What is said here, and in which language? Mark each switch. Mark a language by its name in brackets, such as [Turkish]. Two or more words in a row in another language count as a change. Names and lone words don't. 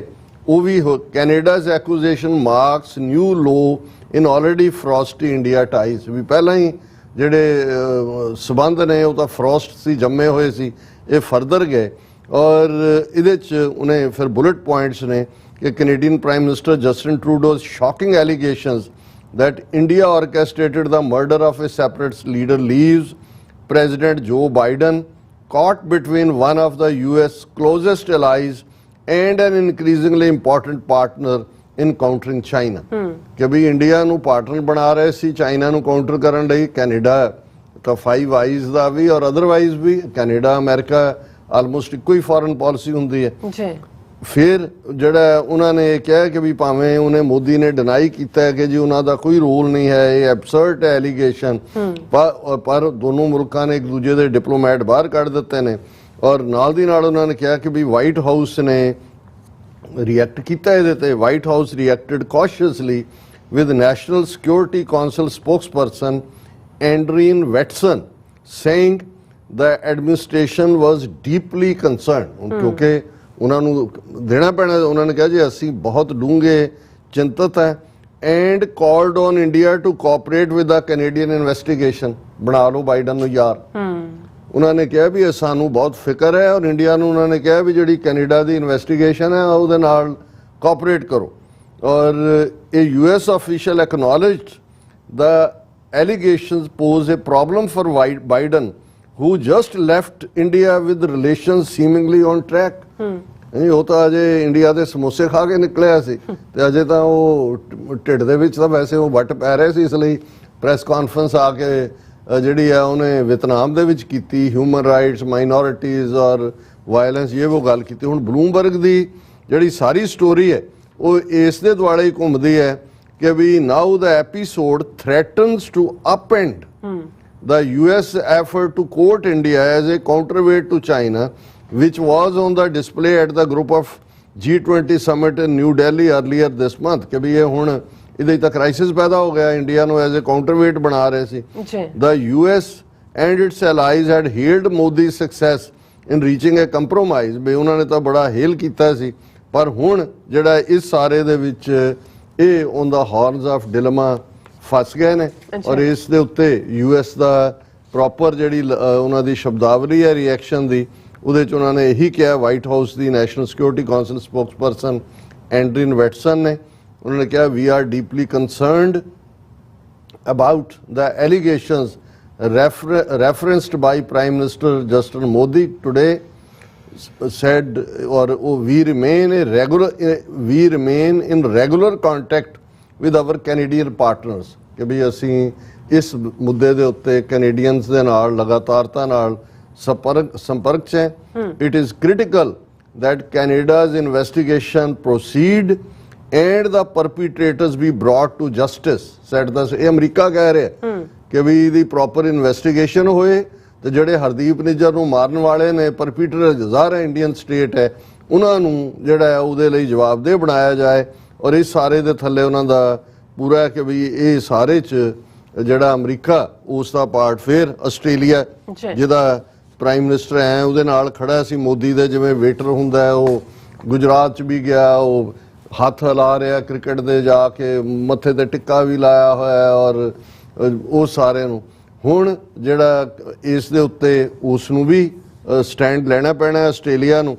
[Punjabi] ਉਹ ਵੀ [English] Canada's accusation marks new low in already frosty India ties [Punjabi] ਵੀ ਪਹਿਲਾਂ ਹੀ ਜਿਹੜੇ ਸਬੰਧ ਨੇ ਉਹ ਤਾਂ ਫਰੋਸਟ ਸੀ, ਜੰਮੇ ਹੋਏ ਸੀ, ਇਹ ਫਰਦਰ ਗਏ। ਔਰ ਇਹਦੇ 'ਚ ਉਹਨੇ ਫਿਰ [English] bullet points [Punjabi] ਨੇ ਕਿ [English] Canadian Prime Minister Justin Trudeau's shocking allegations that India orchestrated the murder of a separatist leader leaves President Joe Biden caught between one of the US closest allies and an increasingly important partner in countering China. [Punjabi] ਕਿ ਵੀ ਇੰਡੀਆ ਨੂੰ ਪਾਰਟਨਰ ਬਣਾ ਰਹੇ ਸੀ ਚਾਈਨਾ ਨੂੰ ਕਾਊਂਟਰ ਕਰਨ ਲਈ। ਕੈਨੇਡਾ ਤਾਂ 5 ਆਈਜ਼ ਦਾ ਵੀ ਔਰ ਅਦਰਵਾਈਜ਼ ਵੀ ਕੈਨੇਡਾ ਅਮਰੀਕਾ ਆਲਮੋਸਟ ਇੱਕੋ ਹੀ [English] foreign policy [Punjabi] ਹੁੰਦੀ ਹੈ ਜੀ। ਫਿਰ ਜਿਹੜਾ ਉਹਨਾਂ ਨੇ ਇਹ ਕਿਹਾ ਕਿ ਵੀ ਭਾਵੇਂ ਉਹਨੇ ਮੋਦੀ ਨੇ ਡਿਨਾਈ ਕੀਤਾ ਹੈ ਕਿ ਜੀ ਉਹਨਾਂ ਦਾ ਕੋਈ ਰੋਲ ਨਹੀਂ ਹੈ, ਇਹ [English] absurd allegation, [Punjabi] ਪਰ ਦੋਨੋਂ ਮੁਲਕਾਂ ਨੇ ਇੱਕ ਦੂਜੇ ਦੇ ਡਿਪਲੋਮੈਟ ਬਾਹਰ ਕੱਢ ਦਿੱਤੇ ਨੇ। ਔਰ ਨਾਲ ਦੀ ਨਾਲ ਉਹਨਾਂ ਨੇ ਕਿਹਾ ਕਿ ਵੀ ਵਾਈਟ ਹਾਊਸ ਨੇ ਰਿਐਕਟ ਕੀਤਾ ਇਹਦੇ ਤੇ। [English] White House reacted cautiously with National Security Council spokesperson Adrienne Watson saying the administration was deeply concerned [Punjabi] ਕਿਉਂਕਿ ਉਹਨਾਂ ਨੂੰ ਦੇਣਾ ਪੈਣਾ। ਉਹਨਾਂ ਨੇ ਕਿਹਾ ਜੀ ਅਸੀਂ ਬਹੁਤ ਡੂੰਘੇ ਚਿੰਤਤ ਹੈ [English] and called on India to cooperate with the Canadian investigation. [Punjabi] ਬਣਾ ਲਓ ਬਾਈਡਨ ਨੂੰ ਯਾਰ। ਉਹਨਾਂ ਨੇ ਕਿਹਾ ਵੀ ਸਾਨੂੰ ਬਹੁਤ ਫਿਕਰ ਹੈ ਔਰ ਇੰਡੀਆ ਨੂੰ ਉਹਨਾਂ ਨੇ ਕਿਹਾ ਵੀ ਜਿਹੜੀ ਕੈਨੇਡਾ ਦੀ ਇਨਵੈਸਟੀਗੇਸ਼ਨ ਹੈ ਉਹਦੇ ਨਾਲ ਕੋਆਪਰੇਟ ਕਰੋ। ਔਰ ਇਹ [English] US official acknowledged the allegations pose a problem for Biden who just left India with relations seemingly on track. [Punjabi] ਉਹ ਤਾਂ ਅਜੇ ਇੰਡੀਆ ਦੇ ਸਮੋਸੇ ਖਾ ਕੇ ਨਿਕਲਿਆ ਸੀ ਤੇ ਅਜੇ ਤਾਂ ਉਹ ਢਿੱਡ ਦੇ ਵਿੱਚ ਤਾਂ ਵੈਸੇ ਉਹ ਵੱਟ ਪੈ ਰਹੇ ਸੀ। ਇਸ ਲਈ [English] press conference [Punjabi] ਆ ਕੇ ਜਿਹੜੀ ਆ ਉਹਨੇ ਵੀਅਤਨਾਮ ਦੇ ਵਿੱਚ ਕੀਤੀ, [English] human rights, [Punjabi] ਮਾਈਨੋਰਿਟੀਜ਼ ਔਰ ਵਾਇਲੈਂਸ ਇਹ ਉਹ ਗੱਲ ਕੀਤੀ। ਹੁਣ ਬਲੂਮਬਰਗ ਦੀ ਜਿਹੜੀ ਸਾਰੀ ਸਟੋਰੀ ਹੈ ਉਹ ਇਸ ਦੇ ਦੁਆਲੇ ਹੀ ਘੁੰਮਦੀ ਹੈ ਕਿ ਵੀ [English] now the episode threatens to upend the US effort to court India as a counterweight to China, which was on the display at the group of G20 summit in New Delhi earlier this month. [Punjabi] ਕਿ ਵੀ ਇਹ ਹੁਣ ਇਹਦੇ ਤਾਂ ਕ੍ਰਾਈਸਿਸ ਪੈਦਾ ਹੋ ਗਿਆ, ਇੰਡੀਆ ਨੂੰ [English] as a counterweight [Punjabi] ਬਣਾ ਰਹੇ ਸੀ। [English] The US and its allies had hailed Modi's success in reaching a compromise। [Punjabi] ਵੀ ਉਹਨਾਂ ਨੇ ਤਾਂ ਬੜਾ ਹੇਲ ਕੀਤਾ ਸੀ, ਪਰ ਹੁਣ ਜਿਹੜਾ ਇਸ ਸਾਰੇ ਦੇ ਵਿੱਚ ਇਹ [English] on the horns of dilemma [Punjabi] ਫਸ ਗਏ ਨੇ। ਔਰ ਇਸ ਦੇ ਉੱਤੇ US ਦਾ ਪ੍ਰੋਪਰ ਜਿਹੜੀ ਉਹਨਾਂ ਦੀ ਸ਼ਬਦਾਵਲੀ ਹੈ ਰਿਐਕਸ਼ਨ ਦੀ, ਉਹਦੇ 'ਚ ਉਹਨਾਂ ਨੇ ਇਹੀ ਕਿਹਾ, ਵਾਈਟ ਹਾਊਸ ਦੀ [English] National Security Council spokesperson [Punjabi] ਐਂਡਰੀਨ ਵੈਟਸਨ ਨੇ, ਉਹਨਾਂ ਨੇ ਕਿਹਾ [English] we are deeply concerned about the allegations referenced by Prime Minister Justin Modi today, said or we remain in regular contact with our Canadian partners। [Punjabi] ਕਿ ਵੀ ਅਸੀਂ ਇਸ ਮੁੱਦੇ ਦੇ ਉੱਤੇ ਕੈਨੇਡੀਅਨਸ ਦੇ ਨਾਲ ਲਗਾਤਾਰਤਾ ਨਾਲ ਸੰਪਰਕ 'ਚ ਹੈ। [English] It is critical that Canada's investigation proceed and the perpetrators be brought to justice, said the [Punjabi] ਇਹ ਅਮਰੀਕਾ ਕਹਿ ਰਿਹਾ ਕਿ ਵੀ ਇਹਦੀ [English] proper investigation [Punjabi] ਹੋਏ ਤੇ ਜਿਹੜੇ ਹਰਦੀਪ ਨਿੱਜਰ ਨੂੰ ਮਾਰਨ ਵਾਲੇ ਨੇ ਪਰਪੀਟਰ ਜ਼ਾਹਰ [English] Indian state [Punjabi] ਹੈ ਉਹਨਾਂ ਨੂੰ ਜਿਹੜਾ ਹੈ ਉਹਦੇ ਲਈ ਜਵਾਬਦੇਹ ਬਣਾਇਆ ਜਾਏ। ਔਰ ਇਸ ਸਾਰੇ ਦੇ ਥੱਲੇ ਉਹਨਾਂ ਦਾ ਪੂਰਾ ਹੈ ਕਿ ਵੀ ਇਹ ਸਾਰੇ 'ਚ ਜਿਹੜਾ ਅਮਰੀਕਾ ਉਸ ਦਾ ਪਾਰਟ, ਫਿਰ ਆਸਟ੍ਰੇਲੀਆ ਜਿਹਦਾ [English] prime minister [Punjabi] ਹੈ ਉਹਦੇ ਨਾਲ ਖੜਾ ਸੀ ਮੋਦੀ ਦੇ ਜਿਵੇਂ ਵੇਟਰ ਹੁੰਦਾ ਹੈ, ਉਹ ਗੁਜਰਾਤ 'ਚ ਵੀ ਗਿਆ, ਉਹ ਹੱਥ ਹਿਲਾ ਰਿਹਾ ਕ੍ਰਿਕਟ ਦੇ ਜਾ ਕੇ, ਮੱਥੇ ਤੇ ਟਿੱਕਾ ਵੀ ਲਾਇਆ ਹੋਇਆ ਔਰ ਉਹ ਸਾਰੇ ਨੂੰ ਹੁਣ ਜਿਹੜਾ ਇਸ ਦੇ ਉੱਤੇ ਉਸ ਨੂੰ ਵੀ ਸਟੈਂਡ ਲੈਣਾ ਪੈਣਾ ਆਸਟ੍ਰੇਲੀਆ ਨੂੰ।